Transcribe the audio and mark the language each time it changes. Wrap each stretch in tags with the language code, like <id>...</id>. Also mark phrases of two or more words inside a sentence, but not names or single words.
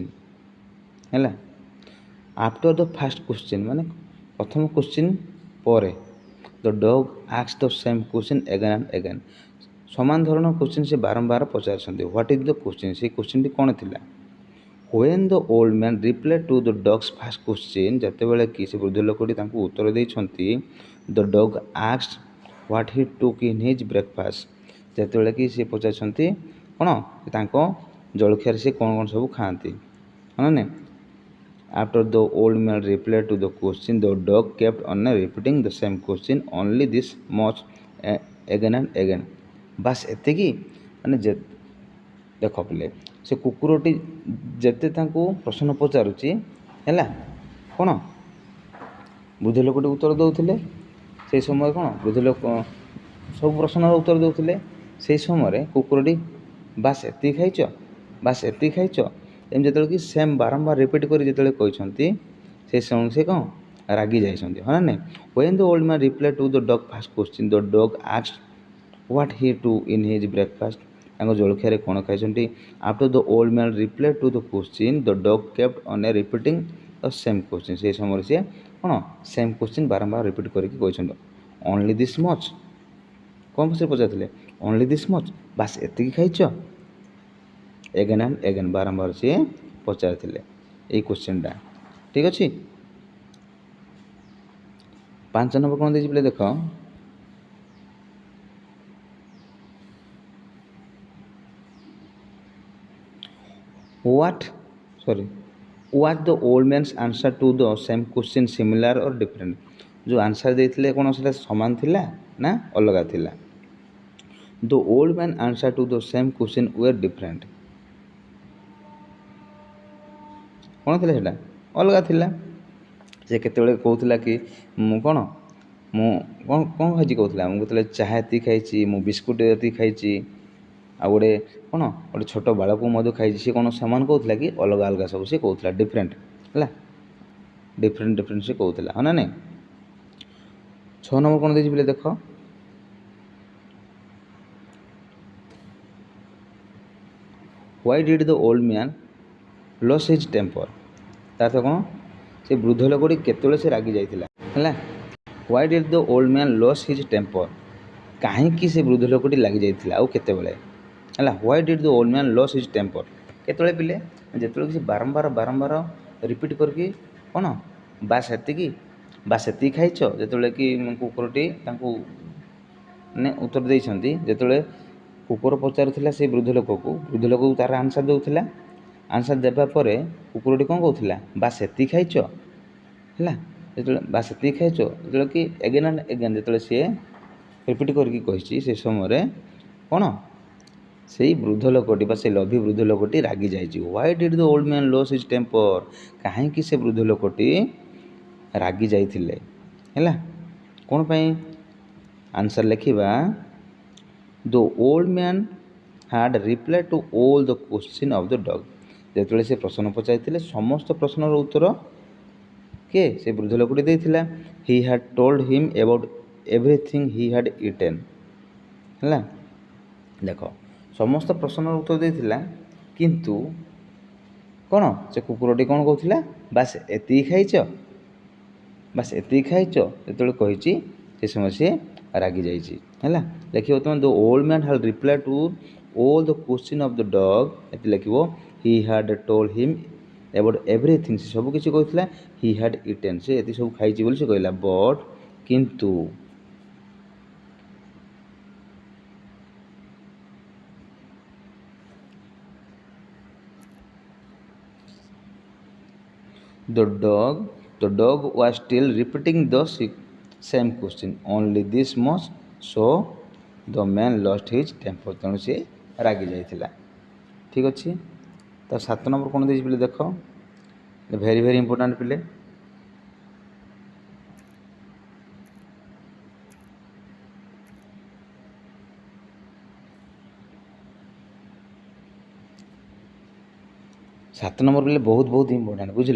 <en>ହେଲା, after the first question</en> <or>ମାନେ ପ୍ରଥମ କ୍ୱେଶ୍ଚିନ୍ ପରେ</or> <en>the dog asks the same question again and again.</en> <or>ସମାନ ଧৰণৰ କ୍ୱେଶ୍ଚିନ୍ ସେ ବାରମ୍ବାର ପଚାରିଛନ୍ତି।</or> <en>What is the question?</en> <or>ସେଇ କ୍ୱେଶ୍ଚିନ୍ଟି କ'ଣ ଥିଲା?</or> <en>When the old man replied to the dog's first question,</en> <or>ଯେତେବେଳେ କି ସେ ବୃଦ୍ଧ ଲୋକଟି ତାଙ୍କୁ ଉତ୍ତର ଦେଇଛନ୍ତି,</or> <en>the dog asked what he took in his breakfast,</en> <or>ଯେତେବେଳେ କି ସେ ପଚାରିଛନ୍ତି କ'ଣ ତାଙ୍କ ଜଳଖିଆରେ ସେ କ'ଣ କ'ଣ ସବୁ ଖାଆନ୍ତି, ହଁ ନା?</or> <en>After the old man replied to the question, the dog kept on repeating the same question only this much again and again.</en> <or>ବାସ୍ ଏତିକି, ମାନେ ଦେଖ ପିଲେ, ସେ କୁକୁରଟି ଯେତେ ତାଙ୍କୁ ପ୍ରଶ୍ନ ପଚାରୁଛି ହେଲା, କ'ଣ ବୃଦ୍ଧ ଲୋକଟି ଉତ୍ତର ଦେଉଥିଲେ। ସେହି ସମୟରେ କ'ଣ ବୃଦ୍ଧ ଲୋକ ସବୁ ପ୍ରଶ୍ନର ଉତ୍ତର ଦେଉଥିଲେ। ସେହି ସମୟରେ କୁକୁରଟି ବାସ୍ ଏତିକି ଖାଇଛ, ବାସ୍ ଏତିକି ଖାଇଛ, ଏମିତି ଯେତେବେଳେ କି ସେମ୍ ବାରମ୍ବାର ରିପିଟ୍ କରି ଯେତେବେଳେ କହିଛନ୍ତି, ସେହି ସମୟରେ ସେ କ'ଣ ରାଗି ଯାଇଛନ୍ତି, ହଁ ନା ନାହିଁ?</or> <en>When the old man replied to the dog first question, the dog asked what he took in his breakfast,</en> <or>ତାଙ୍କ ଜଳଖିଆରେ କ'ଣ ଖାଇଛନ୍ତି।</or> <en>After the old man replied to the question, the dog kept on repeating the same question,</en> <or>ସେହି ସମୟରେ ସିଏ କ'ଣ</or> <en>same question</en> <or>ବାରମ୍ବାର ରିପିଟ୍ କରିକି କହିଛନ୍ତି।</or> <en>only this much,</en> <or>କ'ଣ ସେ ପଚାରିଥିଲେ?</or> <en>only this much,</en> <or>ବାସ୍ ଏତିକି ଖାଇଛ,</or> <en>again and again,</en> <or>ବାରମ୍ବାର ସିଏ ପଚାରିଥିଲେ ଏଇ କ୍ୱେଶ୍ଚିନ୍ଟା। ଠିକ୍ ଅଛି। 5 ନମ୍ବର କ'ଣ ଦେଇଛି ପିଲେ ଦେଖ,</or> <en>was the old man's answer to the same question similar or different?</en> <or>ଯେଉଁ ଆନ୍ସର୍ ଦେଇଥିଲେ କ'ଣ ସେଟା ସମାନ ଥିଲା ନା ଅଲଗା ଥିଲା?</or> <en>The old man answer to the same question were different,</en> <or>କ'ଣ ଥିଲା ସେଟା? ଅଲଗା ଥିଲା। ସେ କେତେବେଳେ କହୁଥିଲା କି ମୁଁ କ'ଣ ଖାଇଛି କହୁଥିଲା, ମୁଁ କେତେବେଳେ ଚାହା ଏତିକି ଖାଇଛି, ମୁଁ ବିସ୍କୁଟ୍ ଏତିକି ଖାଇଛି, ଆଉ ଗୋଟେ ଛୋଟ ବାଳକୁ ମଧ୍ୟ ଖାଇଛି। ସେ କ'ଣ ସେମାନେ କହୁଥିଲା କି ଅଲଗା ଅଲଗା ସବୁ ସେ କହୁଥିଲା, ଡିଫରେଣ୍ଟ ହେଲା, ଡିଫରେଣ୍ଟ ସେ କହୁଥିଲା, ହଁ ନା ନାହିଁ? 6 ନମ୍ବର କ'ଣ ଦେଇଛି ପିଲେ ଦେଖ,</or> <en>why did the old man lose his temper?</en> <or>ତାର କ'ଣ ସେ ବୃଦ୍ଧ ଲୋକଟି କେତେବେଳେ ସେ ରାଗି ଯାଇଥିଲା ହେଲା।</or> <en>why did the old man lose his temper?</en> <or>କାହିଁକି ସେ ବୃଦ୍ଧ ଲୋକଟି ଲାଗି ଯାଇଥିଲା ଆଉ କେତେବେଳେ ହେଲା।</or> <en>why did the old man lose his temper?</en> <or>କେତେବେଳେ ପିଲେ? ଯେତେବେଳେ ସେ ବାରମ୍ବାର ରିପିଟ୍ କରିକି କ'ଣ ବାସ୍ ଏତିକି ଖାଇଛ, ଯେତେବେଳେ କି କୁକୁରଟି ତାଙ୍କୁ ମାନେ ଉତ୍ତର ଦେଇଛନ୍ତି। ଯେତେବେଳେ କୁକୁର ପଚାରୁଥିଲା ସେ ବୃଦ୍ଧ ଲୋକକୁ ତା'ର ଆନ୍ସର୍ ଦେଉଥିଲା। ଆନ୍ସର୍ ଦେବା ପରେ କୁକୁରଟି କ'ଣ କହୁଥିଲା, ବାସ୍ ଏତିକି ଖାଇଛ ହେଲା। ଯେତେବେଳେ ବାସ୍ ଏତିକି ଖାଇଛ, ଯେତେବେଳେ କି</or> <en>again and again</en> <or>ଯେତେବେଳେ ସିଏ ରିପିଟ୍ କରିକି କହିଛି, ସେ ସମୟରେ କ'ଣ ସେଇ ବୃଦ୍ଧ ଲୋକଟି ବା ସେ ଲୋଭୀ ବୃଦ୍ଧ ଲୋକଟି ରାଗି ଯାଇଛି। why did the old man lose his temper? କାହିଁକି ସେ ବୃଦ୍ଧ ଲୋକଟି ରାଗି ଯାଇଥିଲେ ହେଲା, କ'ଣ ପାଇଁ? ଆନ୍ସର୍ ଲେଖିବା,</or> <en>the old man had replied to all the question of the dog.</en> <or>ଯେତେବେଳେ ସେ ପ୍ରଶ୍ନ ପଚାରିଥିଲେ ସମସ୍ତ ପ୍ରଶ୍ନର ଉତ୍ତର କିଏ ସେ ବୃଦ୍ଧ ଲୋକଟି ଦେଇଥିଲା।</or> <en>he had told him about everything he had eaten,</en> <or>ହେଲା। ଦେଖ ସମସ୍ତ ପ୍ରଶ୍ନର ଉତ୍ତର ଦେଇଥିଲା, କିନ୍ତୁ କ'ଣ ସେ କୁକୁରଟି କ'ଣ କହୁଥିଲା, ବାସ୍ ଏତିକି ଖାଇଛ, ବାସ୍ ଏତିକି ଖାଇଛ ଯେତେବେଳେ କହିଛି, ସେ ସମୟ ସିଏ ରାଗି ଯାଇଛି ହେଲା। ଲେଖିବ ତୁମେ</or> <en>the old man had replied to all the question of the dog,</en> <or>ଏଠି ଲେଖିବ</or> <en>he had told him about everything,</en> <or>ସେ ସବୁ କିଛି କହିଥିଲା।</or> <en>he had eaten,</en> <or>ସେ ଏତିକି ସବୁ ଖାଇଛି ବୋଲି ସେ କହିଲା।</or> <en>but କିନ୍ତୁ the dog was still repeating the same question only this much, so the man lost his temper,</en> <or>ତେଣୁ ସେ ରାଗି ଯାଇଥିଲା। ଠିକ୍ ଅଛି। ତ 7 ନମ୍ବର କ'ଣ ଦେଇଛି ପିଲେ ଦେଖ,</or> <en>very very important</en> <or>ପିଲେ। ସାତ ନମ୍ବର ପିଲେ ବହୁତ ଇମ୍ପୋର୍ଟାଣ୍ଟ, ବୁଝିଲ।</or>